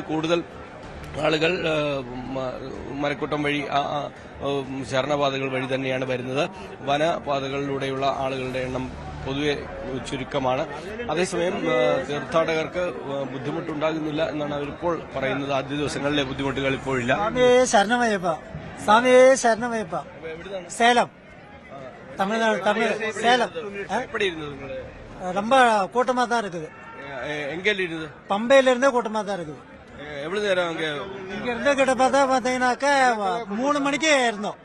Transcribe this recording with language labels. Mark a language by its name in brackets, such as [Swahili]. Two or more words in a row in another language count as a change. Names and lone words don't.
[Malayalam] കൂടുതൽ ആളുകൾ മരക്കൂട്ടം വഴി ശരണപാതകൾ വഴി തന്നെയാണ് വരുന്നത്. വനപാതകളിലൂടെയുള്ള ആളുകളുടെ എണ്ണം പൊതുവെ ചുരുക്കമാണ്. അതേസമയം തീർത്ഥാടകർക്ക് ബുദ്ധിമുട്ടുണ്ടാകുന്നില്ല എന്നാണ് അവരിപ്പോൾ പറയുന്നത്. ആദ്യ ദിവസങ്ങളിലെ ബുദ്ധിമുട്ടുകൾ ഇപ്പോഴില്ല. [Tamil] சேலம் தமிழ்நாடு சேலம் எப்படி இருந்தது? ரொம்ப கூட்டமா தான் இருக்குது. எங்க இருந்தது? பம்பையில இருந்தே கூட்டமா தான் இருக்குது. எவ்வளவு நேரம் அங்க இருந்து கிட்ட பாத்தீங்கன்னாக்கா 3 மணிக்கே இருந்தோம்.